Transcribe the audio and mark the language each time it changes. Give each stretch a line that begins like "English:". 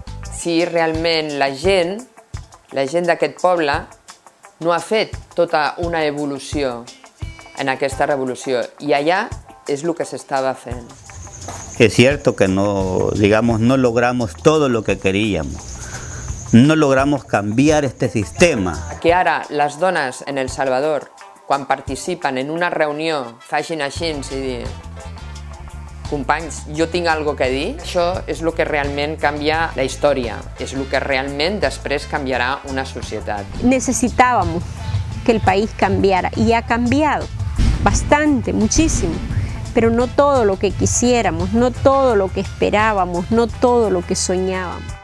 Catalan: Si realment la gent d'aquest poble no ha fet tota una evolució en aquesta revolució,
Spanish: y allá es lo que se estaba haciendo. Es cierto que no logramos todo lo que queríamos, no logramos cambiar este sistema.
Catalan: Que ara les dones en El Salvador, quan participen en una reunió, facin així i dir companys, jo tinc algo que dir, això és el que realment canvia la història, és el que realment després canviarà una societat.
Spanish: Necesitábamos que el país cambiara y ha cambiado bastante, muchísimo, pero no todo lo que quisiéramos, no todo lo que esperábamos, no todo lo que soñábamos.